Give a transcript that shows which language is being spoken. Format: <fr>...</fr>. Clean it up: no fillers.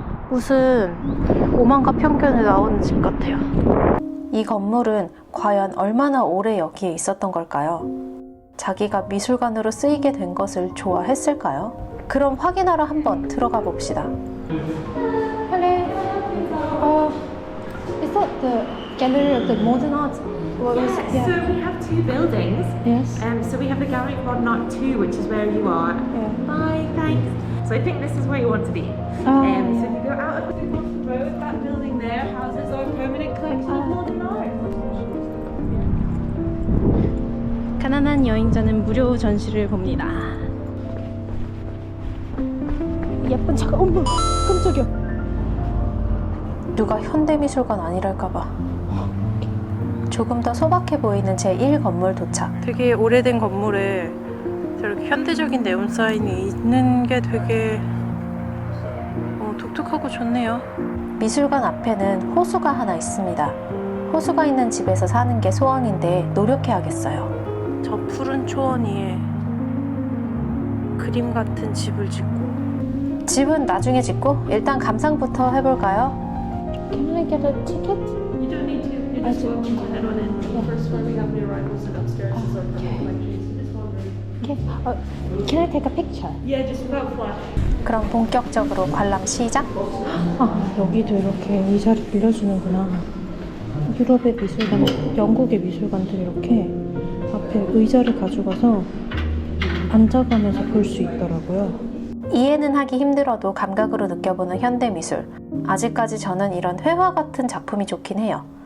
<ko>무슨 오만과 편견에 나오는 집 같아요. 이 건물은 과연 얼마나 오래 여기에 있었던 걸까요? 자기가 미술관으로 쓰이게 된 것을 좋아했을까요? 그럼 확인하러 한번 들어가 봅시다.</ko> <en>Hello. Is that the gallery of the modern art? What was it? So we have two buildings. Yes. So we have the Gallery of Modern Art 2, which is where you are. Yeah. Bye, thanks. So I think this is where you want to be. Oh, So if you go out of the road, that building there houses our permanent collection of modern art.</en> <ko>가난한 여행자는 무료 전시를 봅니다. 예쁜 차가 어머 깜짝이야. 누가 현대미술관 아니랄까봐. 조금 더 소박해 보이는 제1건물 도착. 되게 오래된 건물에 저렇게 현대적인 네온 사인이 있는 게 되게 독특하고 좋네요. 미술관 앞에는 호수가 하나 있습니다. 호수가 있는 집에서 사는 게 소원인데 노력해야겠어요. 저 푸른 초원 위에 그림 같은 집을 짓고. 집은 나중에 짓고 일단 감상부터 해볼까요?</ko> <en>Can I get a ticket? You don't need to. You're just welcome to head on in. The first floor we have the arrivals and upstairs is our permanent collection. So just wondering. Okay. Can I take a picture? Yeah, just without flash.</en> <ko>그럼 본격적으로 관람 시작! 여기도 이렇게 의자를 빌려주는구나. 유럽의 미술관, 영국의 미술관들이 이렇게 앞에 의자를 가져가서 앉아가면서 볼 수 있더라고요. 이해는 하기 힘들어도 감각으로 느껴보는 현대미술. 아직까지 저는 이런 회화 같은 작품이 좋긴 해요.</ko>